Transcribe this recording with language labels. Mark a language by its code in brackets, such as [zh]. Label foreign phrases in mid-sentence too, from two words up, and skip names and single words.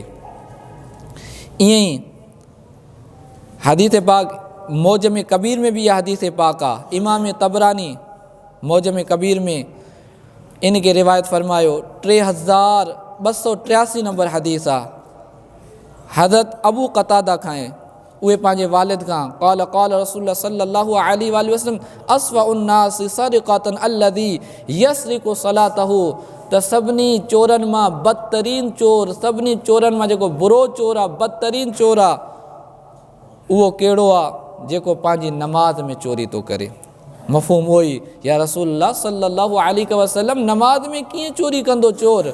[sd] ईअं ई हदीस पाक मौजम कबीर में भी यह हदीस पाक आहे। इमाम तबरानी मौजम कबीर में इन के रिवायत फरमायो, 3283 नंबर हदीस आहे। हज़रत अबू क़तादा खां, उहे पंहिंजे वालिद खां, [ar] قال قال رسول الله صلى الله عليه وسلم أسوأ الناس سرقة الذي يسرق صلاته, [sd] त सभिनी चोरनि मां बदतरीन चोर, सभिनी चोरनि मां जेको बुरो चोर आहे, बदतरीन चोर आहे, उहो कहिड़ो आहे? जेको पंहिंजी नमाज में चोरी थो करे। मफ़हूम उहो ई, [ar] يا رسول الله صلى الله عليه وسلم [sd] नमाज में कीअं चोरी कंदो चोर?